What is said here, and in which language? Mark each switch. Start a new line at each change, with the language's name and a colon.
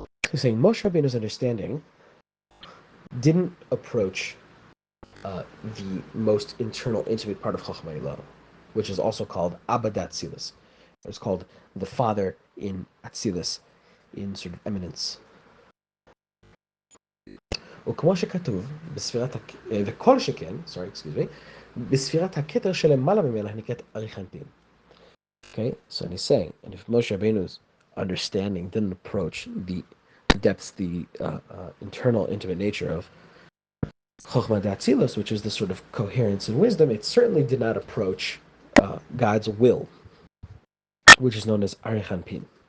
English: He's saying Moshe Rabbeinu's understanding didn't approach the most internal, intimate part of Chochmah Ilah, which is also called Abba Atzilus. It's called the Father in Atzilus, in sort of eminence.
Hebrew: וכמו שכתוב וכל שכן, בספירת הכתר שלמעלה ממנה נקראת אריך אנפין.
English: Okay, so he's saying, and if Moshe Rabbeinu's understanding didn't approach the depths, the internal, intimate nature of Chochmah Datzilus, which is the sort of coherence and wisdom, it certainly did not approach God's will, which is known as Arich Anpin.